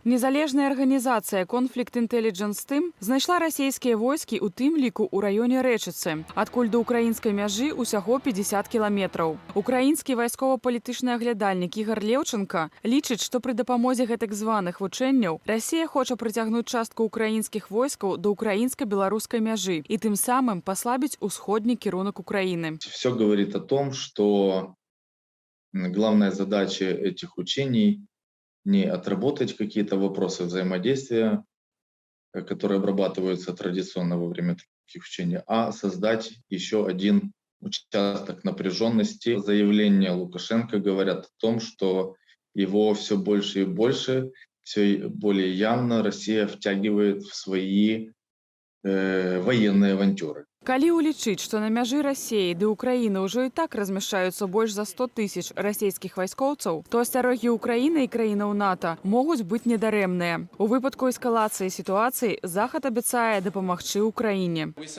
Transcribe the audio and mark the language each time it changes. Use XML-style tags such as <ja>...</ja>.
<be>Незалежная арганізацыя Conflict Intelligence Team знайшла расійскія войскі ў тым ліку ў раёне Рэчыцы, адкуль да ўкраінскай мяжы ўсяго 50 кіламетраў. Украінскі вайскова-палітычны аглядальнік Ігар Леўченка лічыць, што пры дапамозе гэтак званых вучэнняў Расія хоча прыцягнуць частку украінскіх войскаў да украінска-беларускай мяжы і тым самым паслабіць усходні кірунак Украины.</be> <ru>Все говорит о том, что главная задача этих учений не отработать какие-то вопросы взаимодействия, которые обрабатываются традиционно во время таких учений, а создать еще один участок напряженности. Заявления Лукашенко говорят о том, что его все больше и больше, все более явно Россия втягивает в свои военные авантюры.</ru> <be>Калі ўлічыць, што на мяжы Расіі ды Украіны ўжо і так размяшчаюцца больш за 100 000 расійскіх вайскоўцаў, то асцярогі Украіны і краінаў НАТО могуць быць недарэмныя. У выпадку эскалацыі сітуацыі Захад абяцае дапамагчы Украіне.</be>